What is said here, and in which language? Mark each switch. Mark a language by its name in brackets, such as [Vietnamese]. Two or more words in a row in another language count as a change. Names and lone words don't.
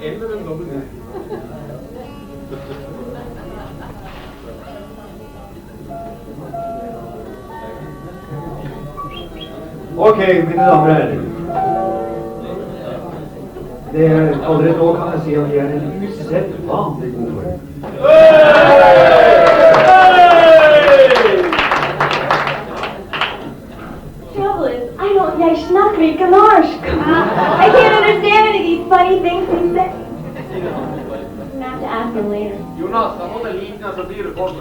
[Norwegian] Ok, mine damer og herrer. Allerede nå kan jeg si at vi er en usedvanlig god form. [English] Trouble is, [Norwegian] jeg snakker ikke norsk. [English] I can't understand any of these funny things he says. I'm gonna have to ask him later. [Norwegian] Jonas, da må det likne, så blir du formet.